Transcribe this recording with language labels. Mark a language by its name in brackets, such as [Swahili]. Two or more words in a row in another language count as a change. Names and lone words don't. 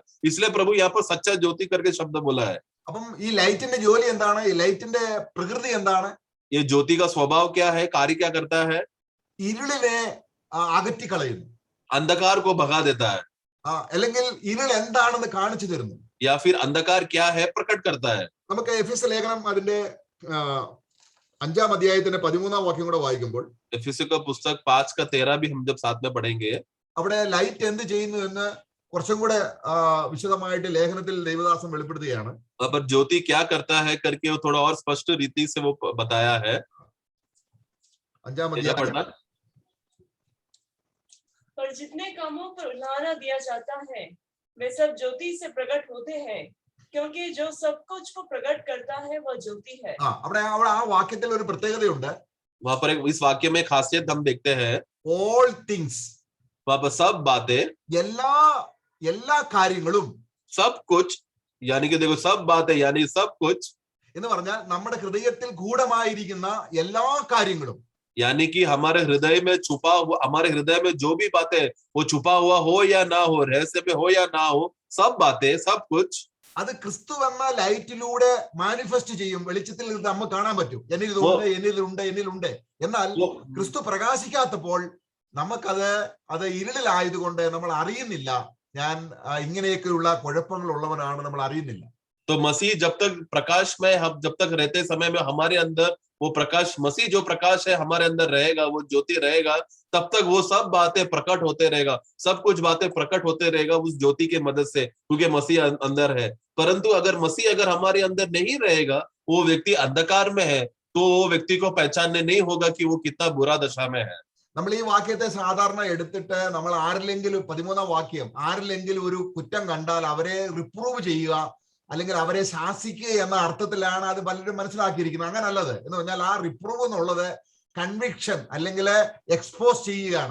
[Hindi] इसलिए प्रभु यहाँ पर सच्चा ज्योति करके शब्द बोला है. [Malayalam] അപ്പം ഈ ലൈറ്റിന്റെ ജോലി എന്താണ്? ഈ ലൈറ്റിന്റെ പ്രകൃതി എന്താണ്? [Hindi] ये ज्योति का स्वभाव क्या है, कार्य क्या करता है? [Malayalam] ഇരുളിനെ അകറ്റിക്കളയുന്നു, [Hindi] अंधकार को भगा देता है, [Malayalam] അല്ലെങ്കിൽ ഇരുൾ എന്താണെന്ന് കാണിച്ചു തരുന്നു, [Hindi] या फिर अंधकार क्या है प्रकट करता है. [Malayalam] നമുക്ക് എഫെസ്യ ലേഖനം അതിന്റെ 5ാം അധ്യായത്തിന്റെ 13ാം വാക്യം കൂടെ വായിക്കുമ്പോൾ, [Hindi] एफेसियों का पुस्तक 5:13 भी हम जब साथ में पढ़ेंगे, [Malayalam] അവിടെ ലൈറ്റ് എന്ത് ചെയ്യുന്നു എന്ന് കുറച്ചും കൂടെ വിശദമായിട്ട് ലേഖനത്തിൽ ദൈവദാസൻ വെളിപ്പെടുത്തുകയാണ്. [Hindi] वहां पर ज्योति क्या करता है करके वो थोड़ा और स्पष्ट रीति से वो बताया है. [Malayalam] 5ാം അധ്യായം, [Hindi] पर जितने कामों पर उल्हाना दिया जाता है वे सब ज्योति से प्रकट होते हैं, क्योंकि जो सब कुछ को प्रकट करता है वह ज्योति है. [Malayalam] അവിടെ ആ വാക്യത്തിൽ ഒരു പ്രത്യേകതയുണ്ട്. [Hindi] वहां पर इस वाक्य में खासियत हम देखते हैं, [English] all things, [Hindi] वहां पर सब बातें, [Malayalam] എല്ലാ കാര്യങ്ങളും, [Hindi] सब कुछ, यानी कि देखो सब बातें यानी सब कुछ, [Malayalam] എന്ന് പറഞ്ഞാൽ നമ്മുടെ ഹൃദയത്തിൽ ഗൂഢമായിരിക്കുന്ന എല്ലാ കാര്യങ്ങളും, [Hindi] यानी कि हमारे हृदय में छुपा हुआ, हमारे हृदय में जो भी बातें वो छुपा हुआ हो या ना हो, रहस्य में हो या ना हो, सब बातें, सब कुछ, [Malayalam] അത് ക്രിസ്തു എന്ന ലൈറ്റിലൂടെ മാനിഫെസ്റ്റ് ചെയ്യും. വെളിച്ചത്തിൽ നമുക്ക് കാണാൻ പറ്റും, എന്നിലുണ്ട്. എന്നാൽ ക്രിസ്തു പ്രകാശിക്കാത്തപ്പോൾ അത് ഇരുളിലായതുകൊണ്ട് നമ്മൾ അറിയുന്നില്ല. ഞാൻ ഇങ്ങനെയൊക്കെയുള്ള കുഴപ്പങ്ങൾ ഉള്ളവനാണ്, നമ്മൾ അറിയുന്നില്ല. [Hindi] तो मसीह जब तक प्रकाश में, हम जब तक रहते समय में हमारे अंदर वो प्रकाश, मसीह जो प्रकाश है हमारे अंदर रहेगा, वो ज्योति रहेगा, तब तक वो सब बातें प्रकट होते रहेगा, सब कुछ बातें प्रकट होते रहेगा उस ज्योति के मदद से, क्योंकि मसीह अंदर है। परंतु अगर मसीह अगर हमारे अंदर नहीं रहेगा, वो व्यक्ति अंधकार में है, तो वो व्यक्ति को पहचानने नहीं होगा कि वो कितना बुरा दशा में है। [Malayalam] നമ്മൾ ഈ വാക്യത്തെ സാധാരണ എടുത്തിട്ട് നമ്മൾ ആരിലെങ്കിലും 13ാം വാക്യം, ആരിലെങ്കിലും ഒരു കുറ്റം കണ്ടാൽ അവരെ റിപ്രൂവ് ചെയ്യുക അല്ലെങ്കിൽ അവരെ ശാസിക്കുക എന്ന അർത്ഥത്തിലാണ് അത് പലരും മനസ്സിലാക്കിയിരിക്കുന്നത്. അങ്ങനല്ലത് എന്ന് പറഞ്ഞാൽ ആ റിപ്രൂവ് എന്നുള്ളത് കൺവിക്ഷൻ അല്ലെങ്കിൽ എക്സ്പോസ് ചെയ്യുകയാണ്.